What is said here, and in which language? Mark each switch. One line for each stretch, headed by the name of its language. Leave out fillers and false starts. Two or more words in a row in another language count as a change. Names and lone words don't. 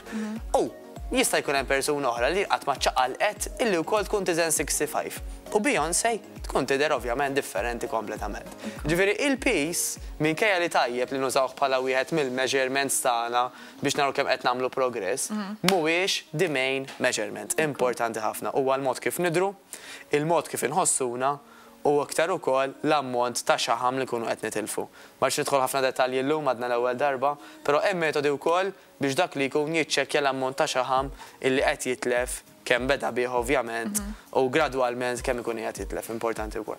Maltese: U jista' jkun hemm persuna oħra li qatt ma ċaqalqet illi wkoll tkun tiżen 65. U Beyoncé tkun tidher ovvjament differenti kompletament. Ġifieri il-peace minkejja li tajjeb li nużawh bħala wieħed mill-measurements tagħna biex naraw kemm qed nagħmlu progress, mhuwiex
English: the main measurement.
Maltese: Importanti ħafna huwa l-mod kif nidhru, il-mod kif inħossuna u aktar ukoll l-ammont ta' xaħam li kunu qed nitilfu. Ma rridx nidħol ħafna dettalji llum għadna l-ewwel darba, però hemm metodi wkoll biex dak li jkun jiċċekkja l-ammont ta' xaħam illi qed jitlef kemm beda bih ovvjament u gradwalment kemm ikun qed jitlef importanti wkoll.